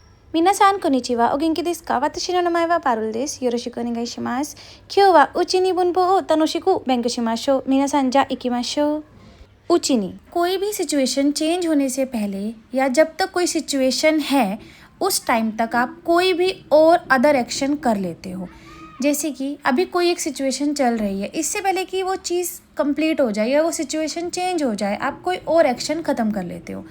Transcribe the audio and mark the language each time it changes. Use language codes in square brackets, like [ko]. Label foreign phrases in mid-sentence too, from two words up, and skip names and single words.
[ja] 皆さんこんにちは。お元気ですか？私の名前はパルです。よろしくお願いします。今日はうちに文法を楽しく勉強しましょう。皆さんじゃあ行きましょう。 [hi] उचिनी कोई भी सिचुएशन चेंज होने से पहले या जब तक कोई सिचुएशन है उस टाइम तक आप कोई भी और [en] other action [hi] कर लेते हो। जैसे कि अभी कोई एक सिचुएशन चल रही है, इससे पहले कि वो चीज़ कंप्लीट हो जाए या वो सिचुएशन चेंज हो जाए आप कोई और एक्शन ख़त्म कर लेते हो।